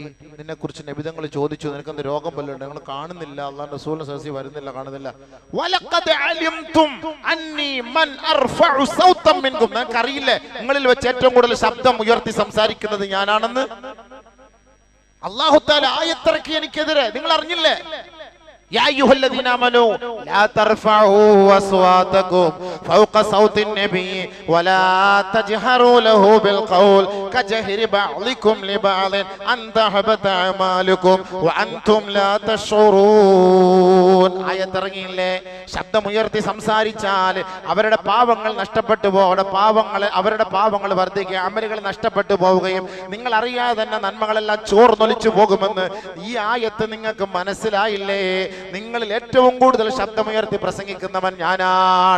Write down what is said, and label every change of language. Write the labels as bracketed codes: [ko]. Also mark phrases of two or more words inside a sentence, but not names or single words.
[ml] നിന്നെ കുറിച്ച് നബി തങ്ങൾ ചോദിച്ചു, നിനക്കെന്ത് രോഗം വല്ലതും? ഞങ്ങൾ കാണുന്നില്ല, അല്ലാഹുവിന്റെ റസൂലിനെ സദസ്സിൽ വരുന്നില്ല, കാണുന്നില്ല. [ar] ولقد علمتم أني من أرفع صوتا منكم, [ml] നിനക്കറിയില്ലേ നിങ്ങളിൽ വെച്ച് ഏറ്റവും കൂടുതൽ ശബ്ദം ഉയർത്തി സംസാരിക്കുന്നത് ഞാനാണെന്ന്. [ar] الله تعالى [ml] ആയത്തിറക്കി എനിക്കെതിരെ, നിങ്ങൾ അറിഞ്ഞില്ലേ? [ar] يا أيها الذين آمنوا لا ترفعوا أصواتكم فوق صوت النبي ولا تجهروا له بالقول كجهر بعضكم لبعض أن تحبط أعمالكم وأنتم لا تشعرون. [ml] ആയത്തിറങ്ങിയില്ലേ? ശബ്ദമുയർത്തി സംസാരിച്ചാൽ അവരുടെ പാപങ്ങൾ നഷ്ടപ്പെട്ടു പോകും, അവരുടെ പാപങ്ങൾ വർദ്ധിക്കുക, അമലുകൾ നഷ്ടപ്പെട്ടു പോവുകയും നിങ്ങൾ അറിയാതെ തന്നെ നന്മകളെല്ലാം ചോർന്നൊലിച്ചു പോകുമെന്ന് ഈ ആയത്ത് നിങ്ങൾക്ക് മനസ്സിലായില്ലേ? നിങ്ങളിൽ ഏറ്റവും കൂടുതൽ ശബ്ദമുയർത്തി പ്രസംഗിക്കുന്നവൻ ഞാനാണ്.